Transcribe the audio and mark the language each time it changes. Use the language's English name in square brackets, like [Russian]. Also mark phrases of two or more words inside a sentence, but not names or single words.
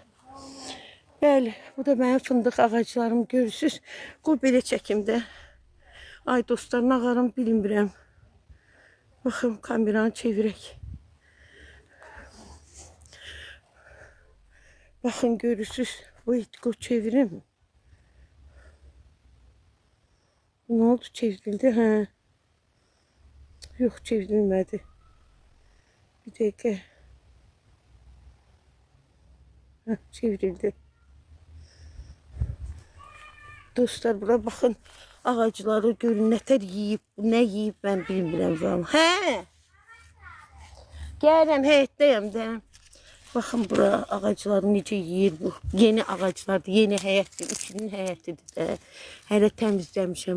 [Azerbaijani] Bəli, bu da mənim fındıq ağaclarım, görürsünüz. Qoy belə çəkimdə. Ay dostlar, nağarım bilmirəm. Baxın, kameranı çevirək. Baxın, görürsünüz. Qoy çevirim. [Turkish] Ne oldu, çevrildi ha? Yok, çevrilmedi. Bir dakika. Heh, çevrildi. Dostlar, bura bakın. [Azerbaijani] Ağacları görün, nətər yiyib, nə yiyib ben bilmirəm falan. Hə? Gəlirəm, həyətdəyəm də. Baxın bura ağacları necə yiyir bu. Yeni ağaclardır, yeni həyətdir, üçünün həyətidir də. Hələ təmizləmişəm.